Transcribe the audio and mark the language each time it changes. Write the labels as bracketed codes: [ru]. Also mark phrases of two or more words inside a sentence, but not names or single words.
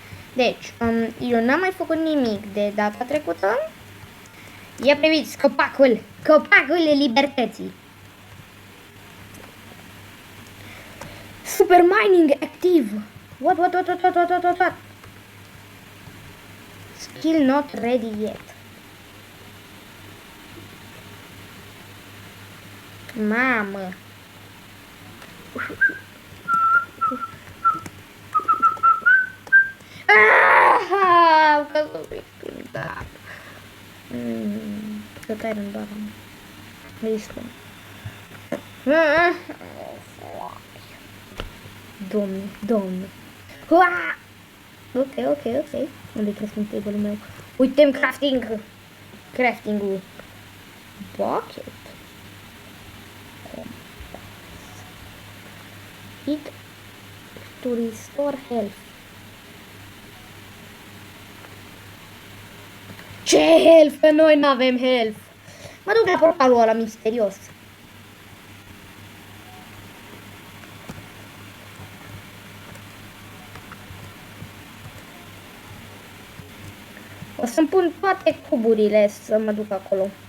[ro] Deci, eu n-am mai făcut nimic de data trecută. Ia priviți, copacul libertății. Super mining activ. [en] What? Skill not ready yet. [ro] Mamă. Ah, că da. Că tai în bară. Listo. Domne. Ok. Unde-i [en] crafting table- [ro] ul meu? Uite-mi crafting-ul. Bucket. [en] It to restore health. [ro] Ce health? Că noi n-avem health. Mă duc la portalul ăla misterios. O să-mi pun toate cuburile să mă duc acolo.